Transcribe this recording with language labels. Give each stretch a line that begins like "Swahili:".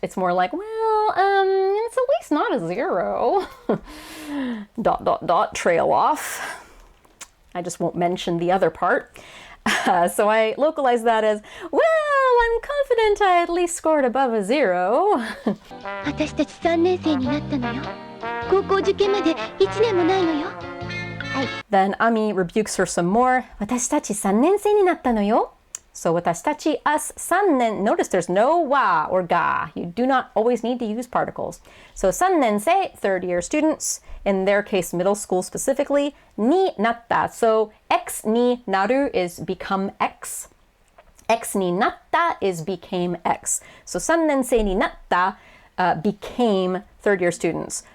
English: It's more like, well, it's at least not a 0. ... trail off. I just won't mention the other part. So I localize that as, well, I'm confident I at least scored above a 0.
Japanese: 私たち3年生になったのよ。高校受験まで1年もないのよ。
English: Then Ami rebukes her some more.
Japanese: 私たち3年生になったのよ.
English: So 私たち us 3年.Notice there's no wa or ga. You do not always need to use particles. So 3年生, third year students, in their case middle school specifically, ni natta. So x ni naru is become x. X ni natta is became x. So
Japanese: 3年生になった
English: became third year students.